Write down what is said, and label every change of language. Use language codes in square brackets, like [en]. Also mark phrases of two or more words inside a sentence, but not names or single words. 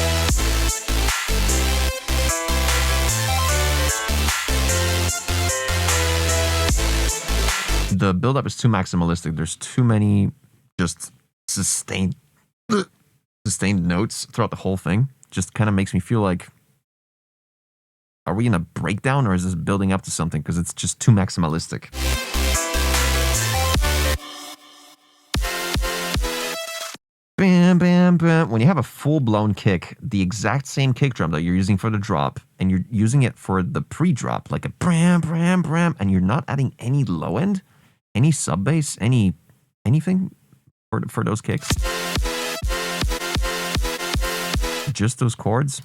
[en] The build-up is too maximalistic. There's too many just sustained notes throughout the whole thing. Just kind of makes me feel like, are we in a breakdown or is this building up to something? Because it's just too maximalistic. Bam, bam, bam. When you have a full-blown kick, the exact same kick drum that you're using for the drop, and you're using it for the pre-drop, like a bram, bram, bram, and you're not adding any low end, any sub bass, anything for those kicks. Just those chords?